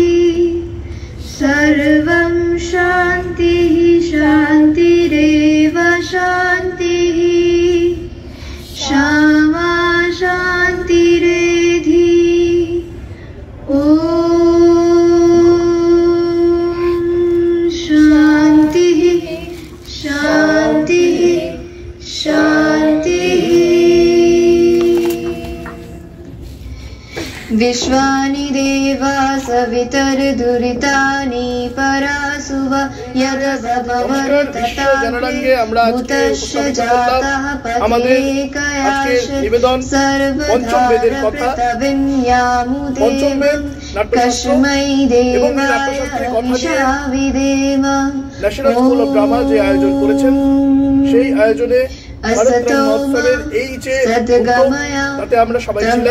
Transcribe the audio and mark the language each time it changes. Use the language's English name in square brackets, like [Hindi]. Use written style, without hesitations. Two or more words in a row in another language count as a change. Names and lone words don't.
[Sanskrit] सर्वं शान्तिः शान्तिरेव शान्तिः क्षमा शान्तिरेधि ॐ शान्तिः शान्तिः शान्तिः। विश्वानि देवा सवितर्दुरितानि परासु सुव यद [Bangla] বিশ্ব জনরাঙ্গে আমরা আজকে উপস্থাপিত করলাম আমাদের আজকের নিবেদন পঞ্চম বেদের কথা। পঞ্চম বেদ নাট্যশাস্ত্র এবং এই নাট্যশাস্ত্রের কথা নিয়ে ন্যাশনাল স্কুল অফ ড্রামা যে আয়োজন করেছেন, সেই আয়োজনে ভারতরত্ন মহোৎসবের এই যে উদ্যোগ, তাতে আমরা সবাই ছিলাম।